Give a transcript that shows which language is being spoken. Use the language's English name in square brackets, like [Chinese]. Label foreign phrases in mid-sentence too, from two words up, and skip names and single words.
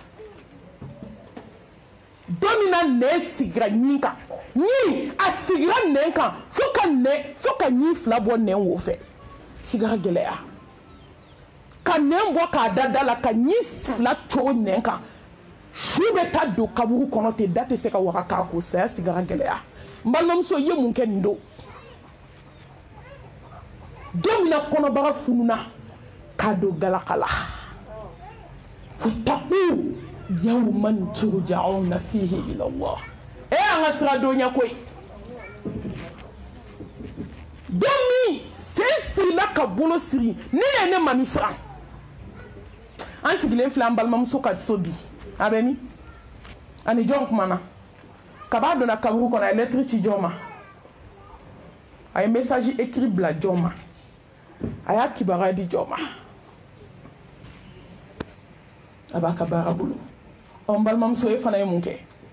[Bambara] don min na nɛn sigira ɲin kan ɲin a sigira nɛn kan fo ka ɲin fila bɔ nɛn wo fɛ sigara gɛlɛya ka nɛn bɔ k'a da la ka ɲin fila cogo nɛn kan su bɛ taa don kaburu kɔnɔ ten da tɛ se ka waga k'a ko saya sigara gɛlɛya n balimamuso i ye mun kɛ nin don don min na kɔnɔbaga fununa k'a don galaka la [Arabic] واتقوا يوما ترجعون فيه إلى الله [Bambara] an ka sira don ɲɛ koyi don min sen sirila ka bolo siri ni ne mami siran an sigilen filɛ an balimamuso ka so bi a bɛ min ani jɔn kumana kab'a donna kaburu kɔnɔ a ye lettre ci jɔn ma a ye [French] message écrit [Bambara] bila jɔn ma a y'a kibaruya di jɔn ma a b'a ka baara bolo n balimamuso e fana ye mun kɛ